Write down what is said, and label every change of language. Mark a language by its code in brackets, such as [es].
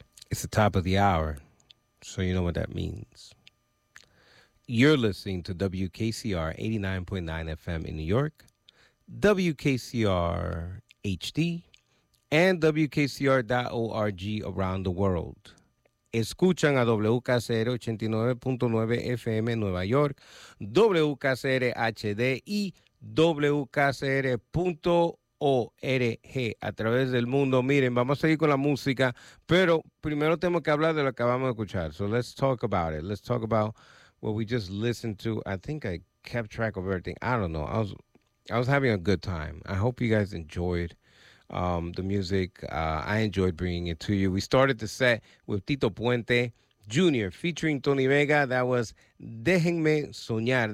[en] It's the top of the hour, so you know what that means. You're listening to WKCR 89.9 FM in New York, WKCR HD, and WKCR.org around the world. [es] Escuchan a WKCR 89.9 FM en Nueva York, WKCR HD y WKCR.org a través del mundo. Miren, vamos a seguir con la música, pero primero tenemos que hablar de lo que acabamos de escuchar. [en] So let's talk about it. Let's talk about what we just listened to. I think I kept track of everything. I don't know. I was having a good time. I hope you guys enjoyed the music. I enjoyed bringing it to you. We started the set with Tito Puente Jr. featuring Tony Vega. That was Déjenme Soñar.